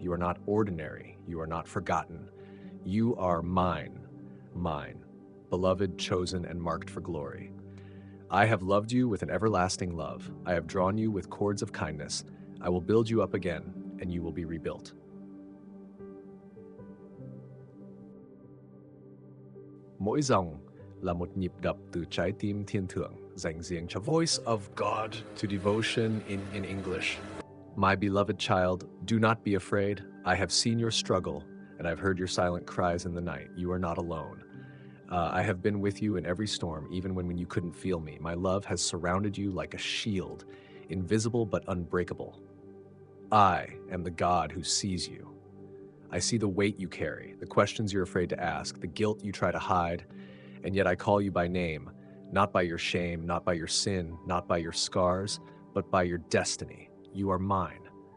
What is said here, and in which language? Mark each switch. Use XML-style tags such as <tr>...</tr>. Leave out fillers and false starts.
<en>You are not ordinary. You are not forgotten. You are mine, mine, beloved, chosen, and marked for glory. I have loved you with an everlasting love. I have drawn you with cords of kindness. I will build you up again, and you will be rebuilt.</en> <vi>Mỗi dòng là một nhịp đập từ trái tim thiên thượng dành riêng cho</vi> <en>Voice of God to devotion in English. My beloved child, do not be afraid. I have seen your struggle, and I've heard your silent cries in the night. You are not alone. I have been with you in every storm, even when you couldn't feel me. My love has surrounded you like a shield, invisible but unbreakable. I am the God who sees you. I see the weight you carry, the questions you're afraid to ask, the guilt you try to hide, and yet I call you by name, not by your shame, not by your sin, not by your scars, but by your destiny. You are mine.</en>